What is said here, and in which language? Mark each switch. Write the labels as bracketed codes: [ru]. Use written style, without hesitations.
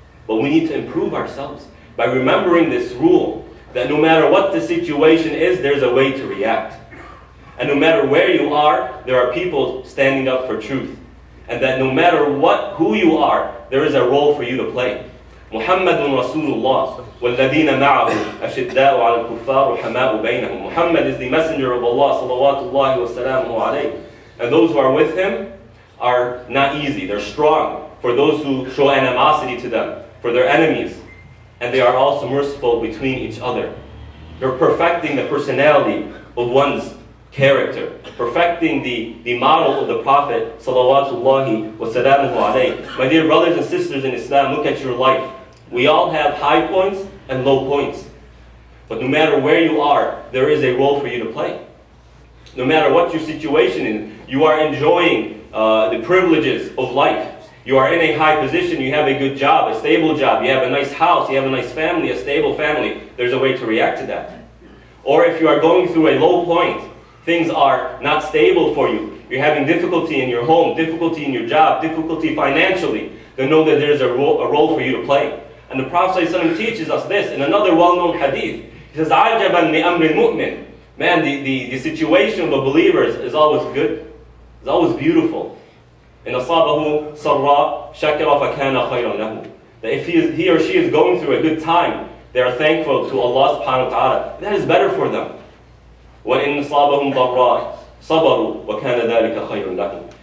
[en] But we need to improve ourselves by remembering this rule, that no matter what the situation is, there's a way to react. And no matter where you are, there are people standing up for truth. And that no matter who you are, there is a role for you to play. [ar] Muhammadun Rasulullah, وَالَّذِينَ مَعَهُ أَشِدَّاءُ عَلَى الْكُفَّارِ رُحَمَاءُ بَيْنَهُم. [en] Muhammad is the messenger of Allah, [ar] salawatullahi wa salamuhu alayhi. [en] And those who are with him are not easy, they're strong for those who show animosity to them, for their enemies. And they are also merciful between each other. They're perfecting the personality of one's character, perfecting the model of the Prophet [ar] salawatullahi wa salamuhu alayhi. [en] My dear brothers and sisters in Islam, look at your life. We all have high points and low points. But no matter where you are, there is a role for you to play. No matter what your situation is, you are enjoying the privileges of life. You are in a high position, you have a good job, a stable job, you have a nice house, you have a nice family, a stable family. There's a way to react to that. Or if you are going through a low point, things are not stable for you, you're having difficulty in your home, difficulty in your job, difficulty financially, then know that there's a role for you to play. And the Prophet ﷺ teaches us this in another well-known hadith. He says, [ar] عَجَبًا لِأَمْرِ الْمُؤْمِنِ. [en] Man, the situation of the believers is always good. It's always beautiful. [ar] إِنْ أَصَابَهُ سَرَّاء شَكَرَ فَكَانَ خَيْرًا لَهُ. [en] That if he or she is going through a good time, they are thankful to Allah subhanahu wa ta'ala. That is better for them. [ar] وَإِنْ أَصَابَهُمْ ضَرَّاء صَبَرُوا وَكَانَ ذَلِكَ خَيْرًا لَهُم.